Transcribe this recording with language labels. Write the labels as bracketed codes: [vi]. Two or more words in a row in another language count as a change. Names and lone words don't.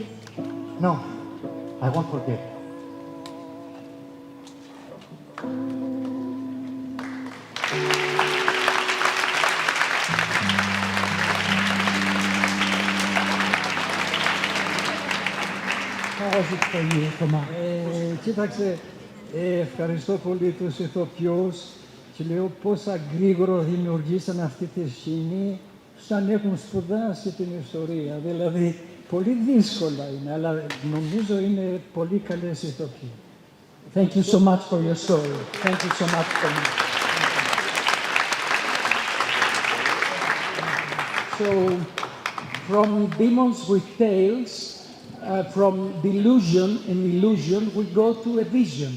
[en] No, I won't forget. How was it for you, Thomas? [el] Κοίταξε, ευχαριστώ πολύ τους ηθοποιούς και λέω πόσα γρήγορα δημιουργήσαν αυτή τη σκηνή σαν έχουν σπουδάσει την ιστορία. Δηλαδή, πολύ δύσκολα είναι, αλλά νομίζω είναι πολύ καλές ηθοποιοί. [en] Thank you so much for your story. Thank you so much for me. So, from demons with tails, from delusion and illusion, we go to a vision.